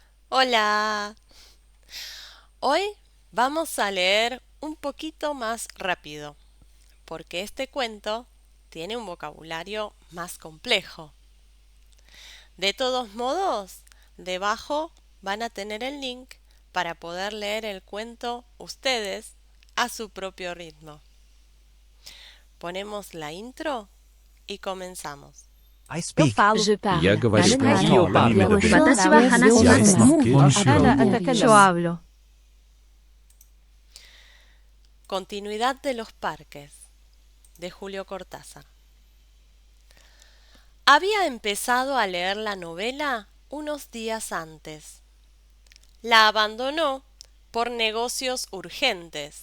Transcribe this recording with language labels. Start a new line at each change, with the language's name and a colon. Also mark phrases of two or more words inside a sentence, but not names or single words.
Spanish: Hola, hoy vamos a leer un poquito más rápido, porque este cuento tiene un vocabulario más complejo. De todos modos, debajo van a tener el link para poder leer el cuento ustedes a su propio ritmo. Ponemos la intro y comenzamos.
English: I
Portuguese: Eu
English: speak.
Portuguese: falo.
French: Je
Swedish: Jag
French: parle.
Russian: говорю.
Italian: Eu parlo.
Japanese: Watashi wa
Swedish: Jag
Japanese: hanashimasu.
Swedish: snackar.
Spanish: Yo hablo. Continuidad de los parques, de Julio Cortázar. Había empezado a leer la novela unos días antes. La abandonó por negocios urgentes.